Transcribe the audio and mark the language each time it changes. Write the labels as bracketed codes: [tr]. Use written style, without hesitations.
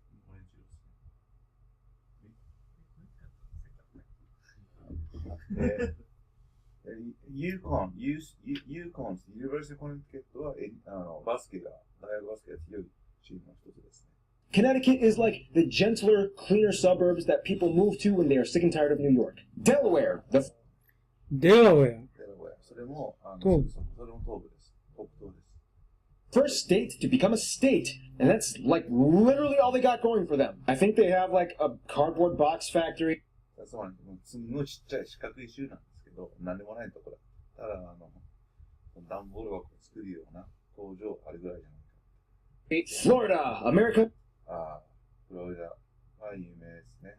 [ja] オレンジ色ですね。 Yukon、University of Connecticut はバスケが、大学バスケが強いチームの一つですね。 [en] Connecticut is like the gentler, cleaner suburbs that people move to when they are sick and tired of New York. Delaware. Delaware. [ja] それも東部です。北東です。 [en] First state to become a state, and that's like literally all they got going for them. I think they have like a cardboard box factory. [ja] つまり、すんごいちっちゃい四角い州なんですけど、何でもないところ。ただ、段ボール箱を作るような工場あるぐらいじゃないか。 [en] Florida, America. [ja] フロリダは有名ですね。